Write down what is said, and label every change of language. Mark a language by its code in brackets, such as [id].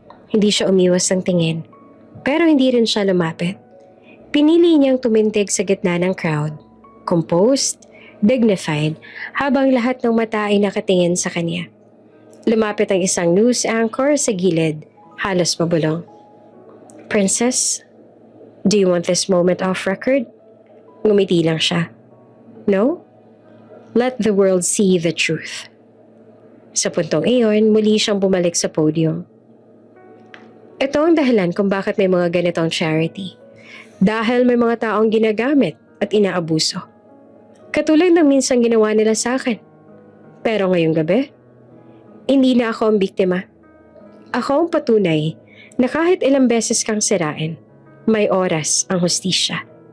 [tl] Hindi siya umiwas ng tingin. Pero hindi rin siya lumapit. Pinili niyang tumindig sa gitna ng crowd. Composed, dignified, habang lahat ng mata ay nakatingin sa kanya. Lumapit ang isang news anchor sa gilid, halos mabulong. [en] Princess, do you want this moment off record? [tl] Ngumiti lang siya. [en] No? Let the world see the truth. [tl] Sa puntong iyon, muli siyang bumalik sa podium. Ito ang dahilan kung bakit may mga ganitong charity. Dahil may mga taong ginagamit at inaabuso. Katulad ng minsan ginawa nila sa akin. Pero ngayong gabi, hindi na ako ang biktima. Ako ang patunay na kahit ilang beses kang sirain, may oras ang hustisya.